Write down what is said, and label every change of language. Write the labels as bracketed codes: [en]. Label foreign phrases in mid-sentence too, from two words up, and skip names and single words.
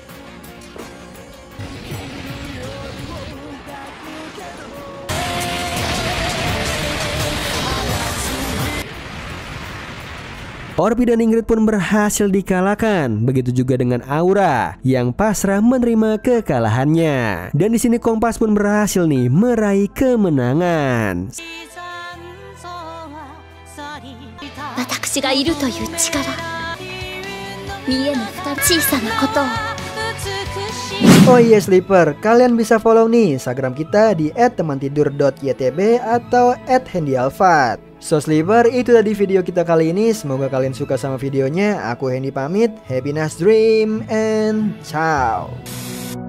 [id] Orpi dan Ingrid pun berhasil dikalahkan. Begitu juga dengan Aura yang pasrah menerima kekalahannya. Dan di sini Kompas pun berhasil nih meraih kemenangan. [ja] 私がいるという力、見えぬ小さなことを。 [id] Oh iya Sleeper, kalian bisa follow nih Instagram kita di @temantidur.ytb atau @handyalfat. So Sleeper, itu tadi video kita kali ini. Semoga kalian suka sama videonya. Aku Hendy pamit. [en] Happy nice dream and ciao.